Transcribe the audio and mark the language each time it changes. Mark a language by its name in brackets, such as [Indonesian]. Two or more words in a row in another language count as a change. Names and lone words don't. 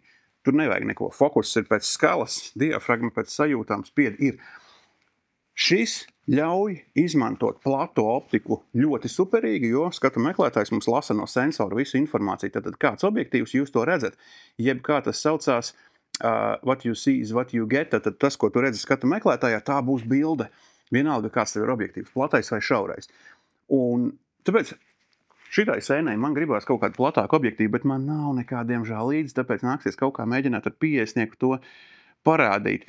[Latvian] Tur nevajag neko. Fokus ir pēc skalas, diafragma pēc sajūtām, spiedi ir. Šis ļauj izmantot platu optiku ļoti superīgi, jo skatu meklētājs mums lasa no sensora visu informāciju. Tad kāds objektīvs jūs to redzat, jeb kā tas saucās, [English] what you see is what you get, [Latvian] tad tas, ko tu redzi skatu meklētājā, tā būs bilde. Vienalga, kāds tev ir objektīvs, platais vai šaurais. Un tāpēc šitai sēnei man gribās kaut kādu platāku objektīvu, bet man nav nekā, diemžēl, līdzi, tāpēc nāksies kaut kā mēģināt ar 50 to parādīt.